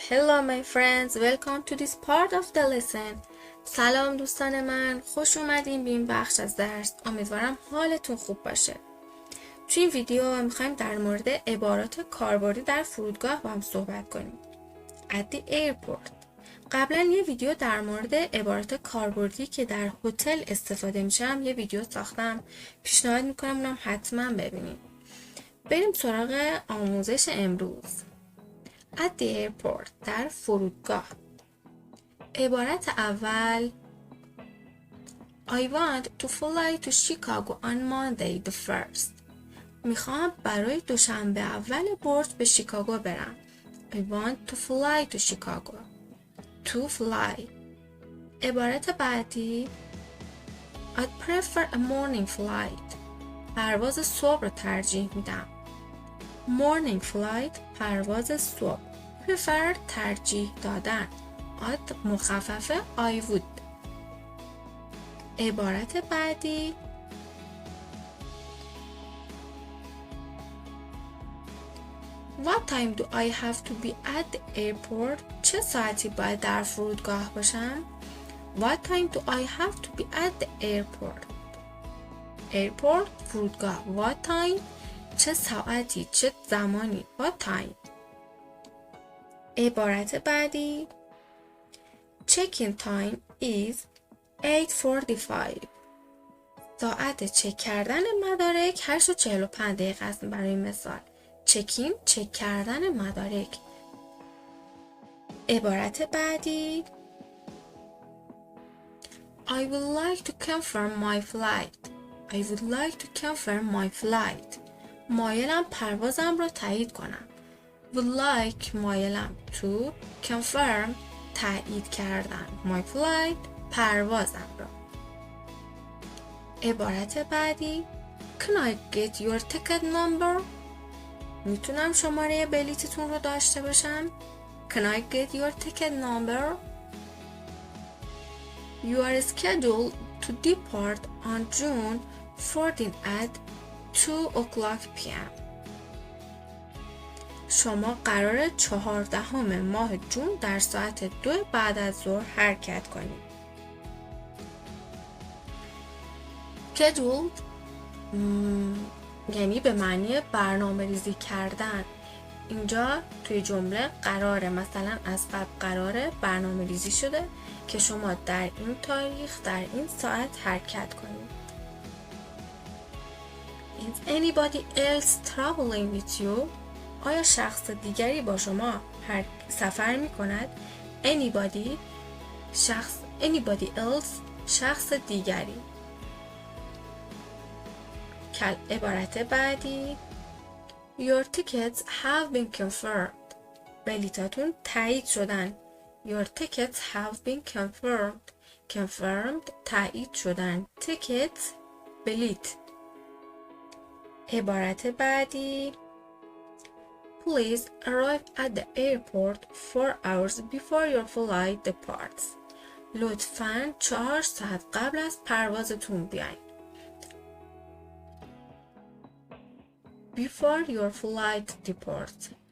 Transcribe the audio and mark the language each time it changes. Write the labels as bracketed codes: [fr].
[en] Hello my friends, welcome to this part of the lesson. [fa] سلام دوستان من، خوش اومدین به این بخش از درس. امیدوارم حالتون خوب باشه. تو این ویدیو میخوایم در مورد عبارات کاربردی در فرودگاه با هم صحبت کنیم. [en] At the airport. [fa] قبلا یه ویدیو در مورد عبارات کاربردی که در هتل استفاده میشم یه ویدیو ساختم. پیشنهاد میکنم اونم حتما ببینید. بریم سراغ آموزش امروز. [en] At the airport. [fa] در فرودگاه. عبارت اول [en] I want to fly to Chicago on Monday the 1st. [fa] میخوام برای دوشنبه اول برج به شیکاگو برم. [en] I want to fly to Chicago. To fly. [fa] عبارت بعدی [en] I'd prefer a morning flight. [fa] پرواز صبح رو ترجیح میدم. Morning flight پرواز صبح. Prefer ترجیح دادن. [en] I'd مخفف I would. [fa] عبارت بعدی [en] What time do I have to be at the airport? [fa] چه ساعتی باید در فرودگاه باشم؟ [en] What time do I have to be at the airport? [fa] Airport فرودگاه. What time چه ساعتی چه زمانی. [en] What time. [fa] عبارت بعدی [en] Check-in time is 8:45. [fa] ساعت چک کردن مدارک 8:45 است. برای مثال چکین چک کردن مدارک. عبارت بعدی [en] I would like to confirm my flight. I would like to confirm my flight. [fa] مایلم پروازم را تایید کنم. [en] Would like مایلم to confirm تایید کردن. [fa] My flight پروازم را. عبارت بعدی [en] Can I get your ticket number? [fa] میتونم شماره بلیتتون رو داشته باشم؟ [en] Can I get your ticket number? You are scheduled to depart on June 14 at 2 p.m. [fa] شما قراره 14 ماه جون در ساعت 2 بعد از ظهر حرکت کنید. Scheduled یعنی به معنی برنامه ریزی کردن. اینجا توی جمله قراره مثلا از قبل قراره برنامه ریزی شده که شما در این تاریخ در این ساعت حرکت کنید. [en] Is anybody else traveling with you? [fa] آیا شخص دیگری با شما سفر می کند؟ Anybody else شخص دیگری. عبارت بعدی [en] Your tickets have been confirmed. [fa] بلیطاتون تایید شدن. [en] Your tickets have been confirmed. [fa] Confirmed تایید شدن. Tickets بلیط. عبارت بعدی [en] Please arrive at the airport 4 hours before your flight departs. [fa] لطفاً 4 ساعت قبل از پروازتون بیاین. [en] Before your flight departs.